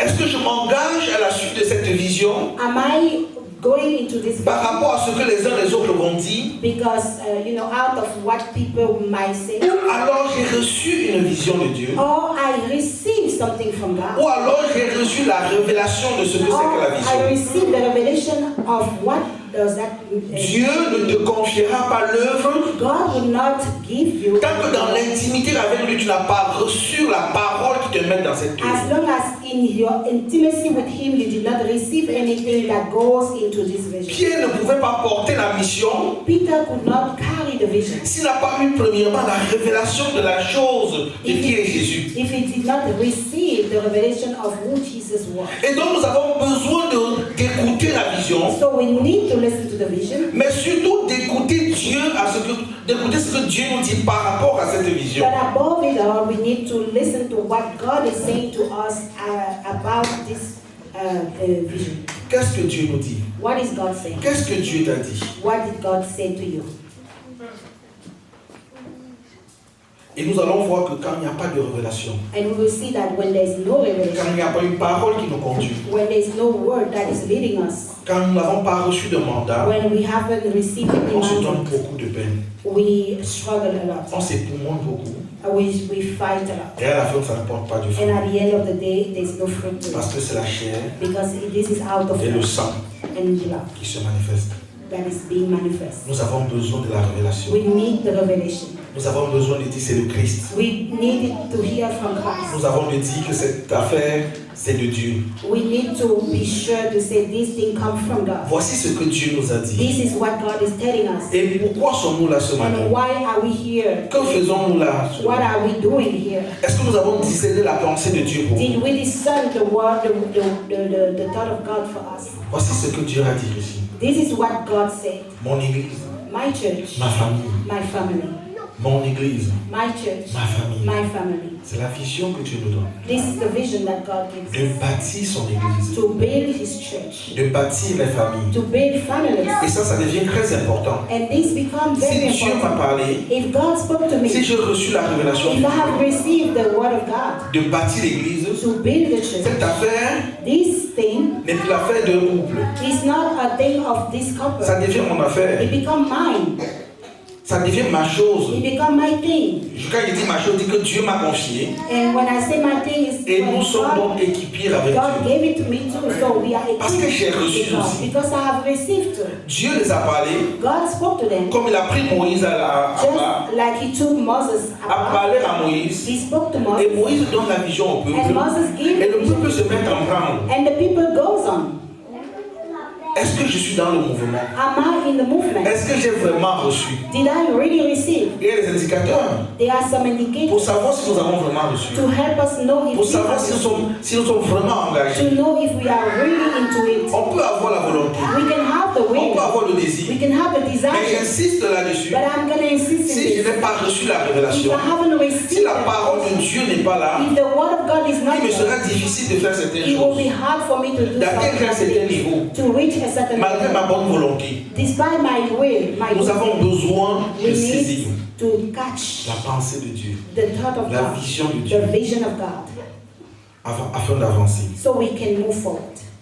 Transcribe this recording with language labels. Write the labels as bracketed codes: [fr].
[fr] Est-ce que je m'engage à la suite de cette vision [en] Am I going into this [fr] par [en] vision [fr] rapport à ce que les uns et les autres vont dire? [en] because, out of what people might say? [fr] Ou alors j'ai reçu une vision de Dieu? [en] Or I receive something from [fr] Ou [en] God? [fr] alors j'ai reçu la révélation de ce que c'est [en] Or [fr] que la [en] I [fr] vision? [en] receive the revelation of what does that [fr] Dieu ne te confiera pas l'œuvre [en] God will not give you [fr] tant que dans l'intimité avec lui tu n'as pas reçu la parole qui te mène dans cette œuvre. [en] as long as in your intimacy with him you did not receive anything that goes into this vision. [fr] Pierre ne pouvait pas porter la mission [en] Peter could not carry the vision [fr] s'il n'a pas eu premièrement la révélation de la chose de qui est Jésus. [en] if he did not receive the revelation of who Jesus was. [fr] Et donc nous avons besoin d'écouter la vision, [en] So we need to listen to the vision, [fr] mais surtout d'écouter Dieu, d'écouter ce que Dieu nous dit par rapport à cette vision. [en] but above it all, we need to listen to what God is saying to us about this vision. [fr] Qu'est-ce que Dieu nous dit? [en] What is God saying? [fr] Qu'est-ce que Dieu t'a dit? [en] What did God say to you? [fr] Et nous allons voir que quand il n'y a pas de révélation, [en] And we will see that when there is no [fr] quand [en] revelation, [fr] il n'y a pas une parole qui nous conduit, [en] when there is no word that is leading us, [fr] quand nous n'avons pas reçu de mandat, [en] when we haven't received any [fr] on se donne [en] mandate, [fr] beaucoup de peine. [en] we struggle a lot. [fr] On s'époumonne beaucoup. [en] We fight a lot. [fr] Et à la fin, ça ne porte pas du fruit. [en] And at the end of the day, there's no fruit to [fr] Parce [en] it. [fr] que c'est la chair [en] Because this is out of [fr] et le [en] love [fr] sang [en] and blood [fr] qui se manifestent. [en] that is being manifest. [fr] Nous avons besoin de la révélation. [en] We need the revelation. [fr] Nous avons besoin de dire c'est le Christ. [en] We need to hear from Christ. [fr] Nous avons de dire que cette affaire, c'est de Dieu. [en] We need to be sure to say this thing comes from God. [fr] Voici ce que Dieu nous a dit. [en] This is what God is telling us. [fr] Et pourquoi sommes-nous là ce matin? [en] And why are we here? [fr] Que faisons-nous là? [en] What are we doing here? [fr] Est-ce que nous avons discerné la pensée de Dieu pour nous? [en] Did we discern the word, the thought of God for us? [fr] Voici ce que Dieu a dit ici. [en] This is what God said. [fr] Mon église, [en] My church, [fr] ma famille, [en] my family. [fr] mon église, [en] My church, [fr] ma famille. [en] my family. [fr] C'est la vision que Dieu nous donne. [en] This is the vision that God gives [fr] De [en] us. [fr] bâtir son église, [en] To build His church, [fr] de bâtir les familles. [en] to build families. [fr] Et ça devient très important. [en] And this becomes very [fr] Si Dieu m'a [en] important. [fr] parlé, [en] If God spoke to me, [fr] si j'ai reçu la révélation [en] if I have received the word of God [fr] de bâtir l'église, [en] to build the church, [fr] cette affaire [en] this thing [fr] n'est plus l'affaire d'un couple. [en] is not a thing of this couple. [fr] Ça devient mon affaire. [en] It becomes mine. [fr] Ça devient ma chose. [en] It becomes my thing. [fr] Quand il dit ma chose, il dit que Dieu m'a confié. [en] And when I say my thing is [fr] Et nous sommes [en] God, [fr] donc équipiers avec [en] God [fr] Dieu. [en] gave it to me too, so we are [fr] Parce que j'ai reçu [en] with God, [fr] aussi. [en] because I have received too. [fr] Dieu les a parlé [en] God spoke to them [fr] comme il a pris Moïse [en] just like He took Moses [fr] à [en] apart. [fr] parler à Moïse. [en] He spoke to [fr] Et [en] Moses, [fr] Moïse donne la vision au [en] and [fr] peuple. [en] Moses gave [fr] Et le [en] the [fr] peuple [en] vision, [fr] se met en branle. [en] and the people goes on. [fr] Est-ce que je suis dans le mouvement? [en] Am I in the movement? [fr] Est-ce que j'ai vraiment reçu? [en] Did I really receive? [fr] Il y a des indicateurs [en] There are some [fr] pour [en] indicators [fr] savoir si nous avons vraiment reçu. [en] to help us know if [fr] Pour [en] we [fr] savoir [en] have [fr] si nous sommes vraiment engagés. [en] to know if we are really into it. [fr] On peut avoir la volonté. [en] We can have the [fr] On [en] will, [fr] peut avoir le [en] we [fr] désir. [en] can have the [fr] Mais [en] desire, [fr] j'insiste là-dessus. [en] but I'm going to insist [fr] Si je [en] in this. [fr] n'ai pas reçu la [en] If [fr] révélation, [en] I haven't [fr] si [en] received [fr] la parole de [en] it, [fr] Dieu n'est pas là, [en] if the word of God is not [fr] il me sera [en] there, [fr] difficile de faire certaines [en] it will be [fr] choses. [en] hard for me to do [fr] D'atteindre un certain niveau, [en] something, to reach a certain [fr] malgré ma [en] level. [fr] bonne volonté. [en] Despite my will, my [fr] Nous avons besoin [en] we [fr] de saisir [en] need to catch [fr] la pensée de Dieu, [en] the thought of [fr] la [en] God, [fr] vision de Dieu, [en] the vision of God, [fr] afin d'avancer. [en] so we can move forward.